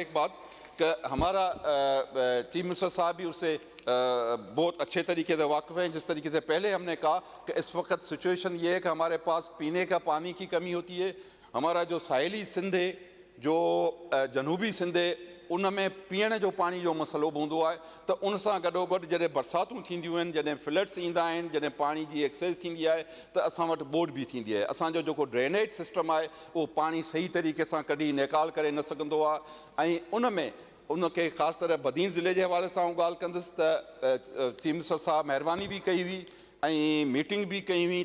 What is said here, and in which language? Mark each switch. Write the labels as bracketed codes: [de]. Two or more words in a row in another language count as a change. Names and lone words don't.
[ur] ایک بات کہ ہمارا [en] chief minister [ur] صاحب بھی اس سے بہت اچھے طریقے سے واقف ہیں، جس طریقے سے پہلے ہم نے کہا کہ اس وقت سچویشن یہ ہے کہ ہمارے پاس پینے کا پانی کی کمی ہوتی ہے۔ ہمارا جو ساحلی سندھ ہے، جو جنوبی سندھ ہے، [sd] उन में पीअण जो पाणी जो मसइलो बि हूंदो आहे त उन सां गॾोगॾु जॾहिं बरसातूं थींदियूं आहिनि, जॾहिं फ्लड्स ईंदा आहिनि, जॾहिं पाणी जी एक्सेस थींदी आहे त असां वटि बोड बि थींदी आहे। असांजो जेको [en] drainage system [sd] आहे उहो पाणी सही तरीक़े सां कॾहिं निकाल करे न सघंदो आहे। ऐं उन में उनखे ख़ासि तरह बदीन ज़िले जे हवाले सां ॻाल्हि कंदुसि त [en] chief minister [sd] साहब महिरबानी बि कई हुई ऐं मीटिंग बि कई हुई।